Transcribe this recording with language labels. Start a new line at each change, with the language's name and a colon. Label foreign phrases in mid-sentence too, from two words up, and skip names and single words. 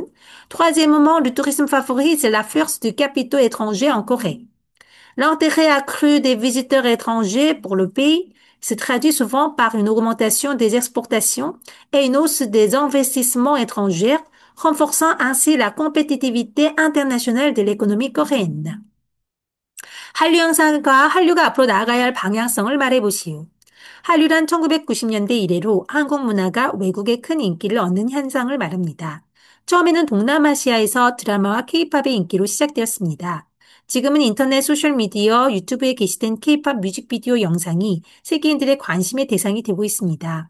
French: Troisièmement, le tourisme favorise l'afflux de capitaux étrangers en Corée. L'intérêt accru des visiteurs étrangers pour le pays se traduit souvent par une augmentation des exportations et une hausse des investissements étrangers, renforçant ainsi la compétitivité internationale de l'économie coréenne.
Korean: 한류 영상과 한류가 앞으로 나아가야 할 방향성을 말해보시오. 한류란 1990년대 이래로 한국 문화가 외국에 큰 인기를 얻는 현상을 말합니다. 처음에는 동남아시아에서 드라마와 케이팝의 인기로 시작되었습니다. 지금은 인터넷, 소셜미디어, 유튜브에 게시된 케이팝 뮤직비디오 영상이 세계인들의 관심의 대상이 되고 있습니다.